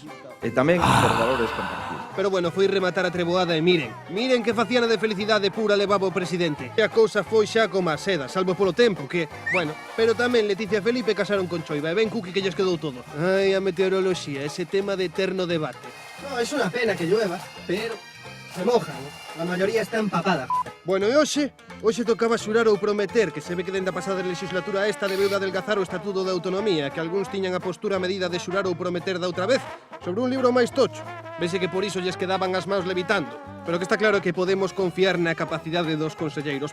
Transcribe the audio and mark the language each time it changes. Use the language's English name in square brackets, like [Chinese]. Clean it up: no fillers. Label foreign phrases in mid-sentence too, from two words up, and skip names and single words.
[Galician] E tamén por valores compartidos. Pero bueno, foi rematar a treboada e miren que faciana de felicidade pura levaba o presidente. E a cousa foi xa como a seda, salvo polo tempo que, bueno, pero tamén Leticia e Felipe casaron con Choiva e ben Cuqui que lles quedou todo. Ai, a meteoroloxía, ese tema de eterno debate. [Spanish] No, es una pena que llueva, pero se moja, ¿no? La mayoría está empapada. [Galician] Bueno, e hoxe tocaba xurar ou prometer, que se ve que dende a pasada legislatura esta debeu de adelgazar o Estatuto de Autonomía, que algúns tiñan a postura medida de xurar ou prometer da outra vez, sobre un libro máis tocho. Vese que por iso lles quedaban as maus levitando. Pero que está claro que podemos confiar na capacidade dos conselleiros.